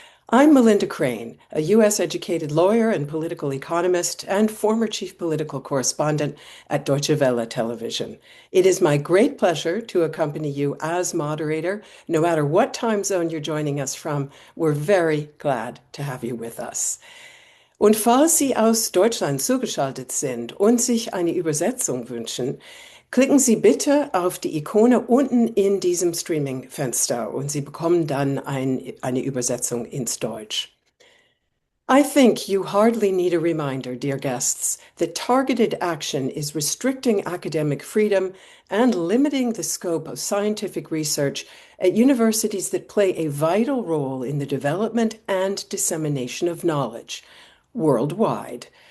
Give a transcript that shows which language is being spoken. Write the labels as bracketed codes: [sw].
[en] I'm Melinda Crane, a U.S. educated lawyer and political economist and former chief political correspondent at Deutsche Welle Television. It is my great pleasure to accompany you as moderator. No matter what time zone you're joining us from, we're very glad to have you with us. [de] Und falls Sie aus Deutschland zugeschaltet sind und sich eine Übersetzung wünschen, klicken Sie bitte auf die Ikone unten in diesem Streaming-Fenster und Sie bekommen dann eine Übersetzung ins Deutsch. [en] I think you hardly need a reminder, dear guests, that targeted action is restricting academic freedom and limiting the scope of scientific research at universities that play a vital role in the development and dissemination of knowledge worldwide.